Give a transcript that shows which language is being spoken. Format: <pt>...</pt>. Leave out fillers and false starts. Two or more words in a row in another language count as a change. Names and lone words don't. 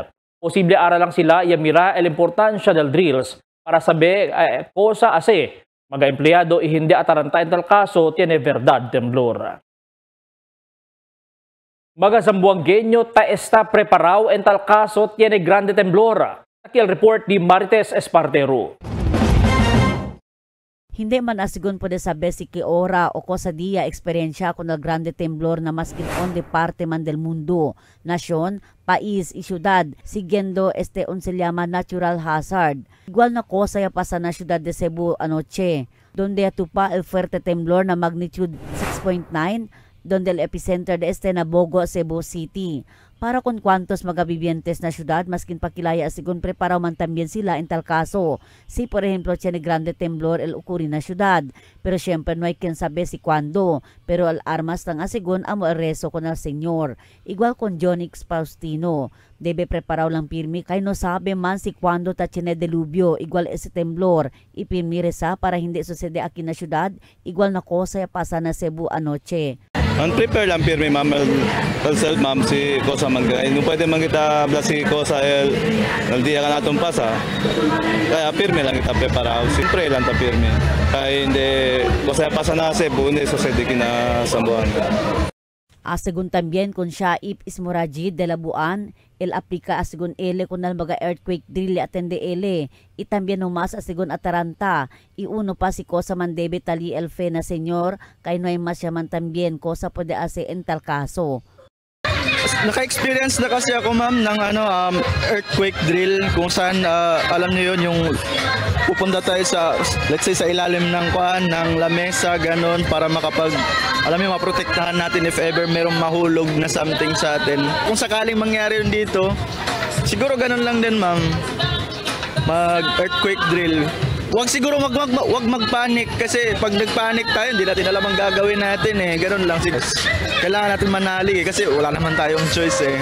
<cbk>Posible ara lang sila y mira el importansya del drills para saber cosa ase mga empleyado y hindi ataranta en tal kaso tiene verdad temblor. Mga Zamboangueño ta está preparado en tal caso tiene grande temblor. Aquí el report ni Marites Espartero. Hindi man asigon pwede sabi si Kiora o cosa dia eksperyensya con el grande temblor na maskin onde parte man del mundo, nasyon, país y syudad, siguiendo se llama natural hazard. Igual na cosa ya pasa na syudad de Cebu anoche, donde atupa el fuerte temblor na magnitude 6.9, donde el epicenter de na Bogo, Cebu City. Para con cuantos magabibientes na syudad, maskin pakilaya asigon preparaw man también sila en tal caso. Si por ejemplo tiene grande temblor el ocurri na syudad, pero syempre no hay quien sabe si cuando, pero al armas lang asigon amo el rezo con el Señor. Igual con Jonix Faustino, debe preparaw lang pirmi kay no sabe man si cuando ta tiene delubyo, igual ese temblor, ipirmi reza para hindi sucede aquí na syudad, igual na cosa ya pasa na Cebu anoche. Prepare lang pirmi ma'am, self ma'am si cosa man kaya no pwede man kita bla si cosa el dia ka naton pasa. Kaya pirmi lang kita preparado, siyempre lang ta pirmi. Kaya hindi cosa pasa na Cebu hindi sucede kina Zamboanga. Asegun también con Shaip Ismorajid de Labuan, el aplika asegun ele con el mga</cbk> <en>earthquake drill</en> <cbk>atende ele. Y también umas asegun Ataranta, y uno pa si cosa man debe tali el fe na senyor, kay no hay mas yaman también cosa pwede ase en tal kaso.</cbk> <tl>Naka-experience na kasi ako ma'am ng earthquake drill kung saan alam niyo yun yung pupunta tayo sa</tl> <en>let's say</en> <tl>sa ilalim ng ng lamesa ganon para alam niyo maprotektahan natin if ever merong mahulog na something sa atin. Kung sakaling mangyari yun dito, siguro ganon lang din ma'am. Mag-earthquake drill. Wag magpanik kasi pag nagpanik tayo hindi natin alam ang gagawin natin Ganon lang. Kailangan natin manali kasi wala naman tayong choice</tl>